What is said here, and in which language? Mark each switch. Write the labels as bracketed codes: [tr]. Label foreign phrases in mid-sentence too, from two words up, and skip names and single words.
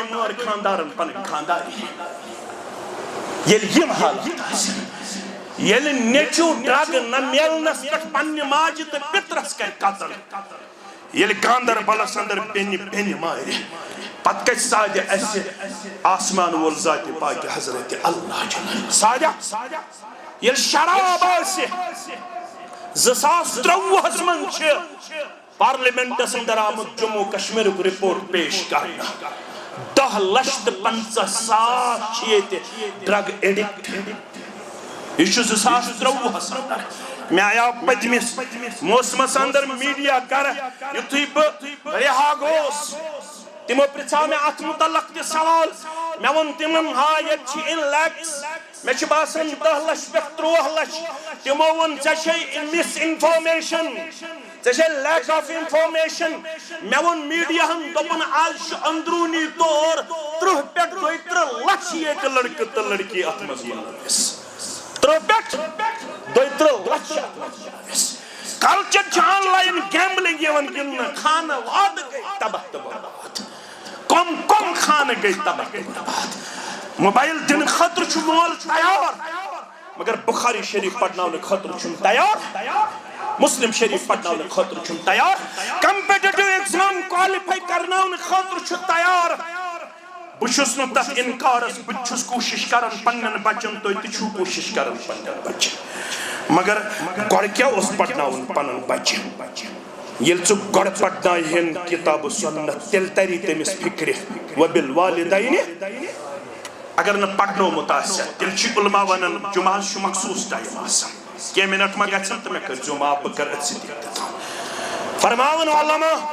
[ks] مٲر خاندارن پنٕنۍ خانداری ییٚلہِ یِم حالات آسن ییٚلہِ نیٚچو ڈرگ نہ میلنس پٮ۪ٹھ پننہِ ماجہِ تہٕ پِترس کرِ قتل ییٚلہِ گاندربلس اندر بیٚنہِ مارِ پتہٕ کتہِ سادِ اسہِ آسمان وول ذاتِ پاکہِ حضرت اللہ جل سادہ ییٚلہِ شراب آسہِ 2023 من چھِ پارلیمنٹس اندر آمُت جموں کشمیرُک رپورٹ پیش کرنہٕ 10,50,000 چھِ ییٚتہِ [en] drug addict [ks] یہ 2023 اندر میں آیا پتمس موسمس اندر میڈیا کر یتھُے بہ رہا گوس تمو پرژھا میں ات متعلق تہ سوال میں ون تمن ہاں یہ ان لیکس میں چھ باسان 10 لچھ پہ 13 لچھ تمو ون ژے [en] misinformation [ks] ژے [en] lack of information [ks] میں ون میڈیا ہن دپن آج اندرونی طور 30 پہ 32 لچھ یہ لڑکہ تو لڑکی ات مز ملوث 32 لچھ کلچر [en] online gambling [ks] گندن خانہ واد گئی تباہ برباد کم خانہ گئی تباہ برباد موبائل دن خطر چھ مول تیار مگر بخاری شریف پڑھناؤن خطر چھ تیار مسلم شریف پڑھناؤن خطر چھ تیار [en] competitive exam qualify [ks] کرناؤن خطر چھ تیار بچھس نہ تس انکارس بچھس کوشش کرن پنن بچن تو تہ چھو کوشش کرن پنن بچن مگر گۄڈٕ کیٛاہ اوس پرناوُن پنُن بچہِ ییٚلہِ ژٕ گۄڈٕ پرنایہن کتاب و سنت تیٚلہِ تری تٔمِس فکرِ وبالوالدینِ اگر نہٕ پرنومُت آسہِ تیٚلہِ چھِ علما ونان جمعہس چھُ مخصوٗص ٹایم آسان کینٛہہ منٹ ما گژھن تہٕ مےٚ کٔرۍزیو معاف بہٕ کرٕ أتھۍ سۭتۍ اختتام فرماوان علما